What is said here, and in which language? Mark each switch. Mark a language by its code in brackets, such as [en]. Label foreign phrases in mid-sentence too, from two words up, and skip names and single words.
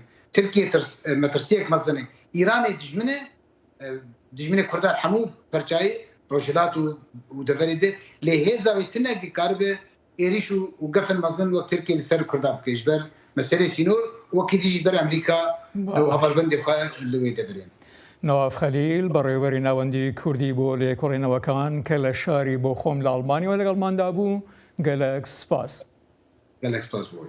[ku] Tirkiye metirsiyek mezin e. İranê dijminê Kurda hemû perçayê rojhilat û deverê de lê hêza wê tune dikaribe êrîş û gefin mezin wek Tirkiye li ser Kurda bike ji ber meselê sînor wekî dî ji ber Amerîka û hevalbendê xwe li wê deverê. [ckb] Nevav Xelîl بەڕێوەبەری ناوەندی کوردی بۆ لێکۆڵێنەوەکان کە لە شاری بۆ خۆم لە ئەڵمانیەوە لەگەڵماندا بوو گەلێک سپاس.